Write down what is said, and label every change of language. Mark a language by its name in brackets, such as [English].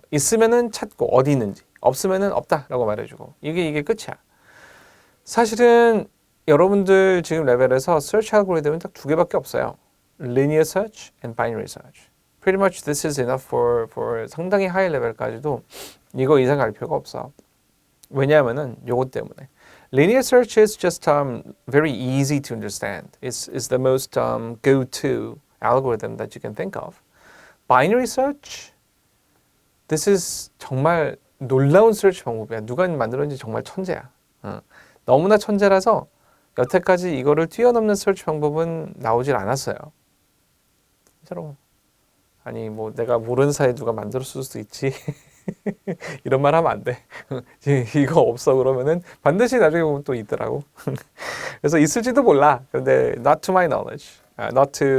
[Korean] 있으면은 찾고 어디 있는지, 없으면은 없다라고 말해주고 이게 끝이야. 사실은 여러분들 지금 레벨에서 search algorithm은 딱 두 개밖에 없어요. [English] linear search and binary search. Pretty much this is enough for [Korean] 상당히 하이 레벨까지도 이거 이상 갈 필요가 없어. 왜냐하면은 요것 때문에. [English] Linear search is just very easy to understand. It's the most go-to algorithm that you can think of. [Korean] Binary search, [English] this is [Korean] 정말 놀라운 search 방법이야. 누가 만들었는지 정말 천재야. 너무나 천재라서 여태까지 이거를 뛰어넘는 search 방법은 나오질 않았어요. 진짜로. 아니 뭐 내가 모르는 사이에 누가 만들었을 수도 있지. 이런 말 하면 안 돼. 이거 없어 그러면은 반드시 나중에 보면 또 있더라고. 그래서 있을지도 몰라. 근데 [English] not to my knowledge, not